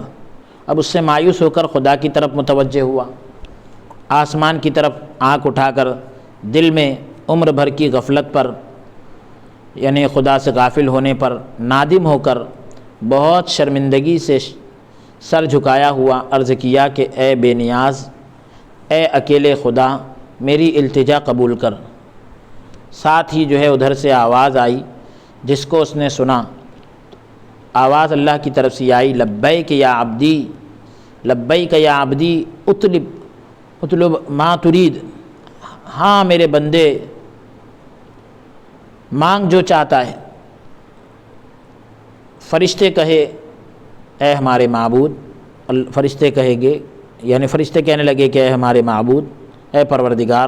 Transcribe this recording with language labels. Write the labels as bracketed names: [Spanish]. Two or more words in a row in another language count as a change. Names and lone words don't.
[Urdu] اب اس سے مایوس ہو کر خدا کی طرف متوجہ ہوا، آسمان کی طرف آنکھ اٹھا کر دل میں عمر بھر کی غفلت پر، یعنی خدا سے غافل ہونے پر نادم ہو کر بہت شرمندگی سے سر جھکایا ہوا عرض کیا کہ اے بے نیاز، اے اکیلے خدا، میری التجا قبول کر۔ ساتھ ہی جو ہے ادھر سے آواز آئی، جس کو اس نے سنا، آواز اللہ کی طرف سے آئی، [Arabic] لبیک یا عبدی، لبیک یا عبدی، اطلب ما ترید، [Urdu] ہاں میرے بندے، مانگ جو چاہتا ہے۔ فرشتے کہے اے ہمارے معبود، فرشتے کہیں گے، یعنی فرشتے کہنے لگے کہ اے ہمارے معبود، اے پروردگار۔